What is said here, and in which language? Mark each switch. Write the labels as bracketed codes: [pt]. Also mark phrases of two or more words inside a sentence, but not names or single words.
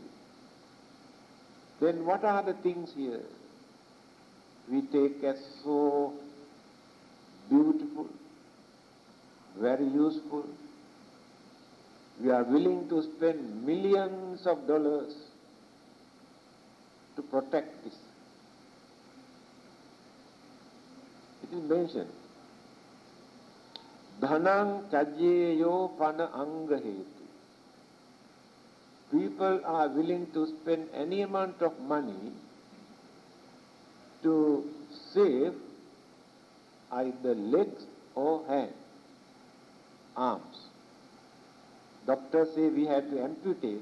[en] Then what are the things here we take as so beautiful, very useful? We are willing to spend millions of dollars to protect this. It is mentioned, [pi] dhanang chajeyo pana anga hetu. [en] People are willing to spend any amount of money to save either legs or hands, arms. Doctors say we have to amputate.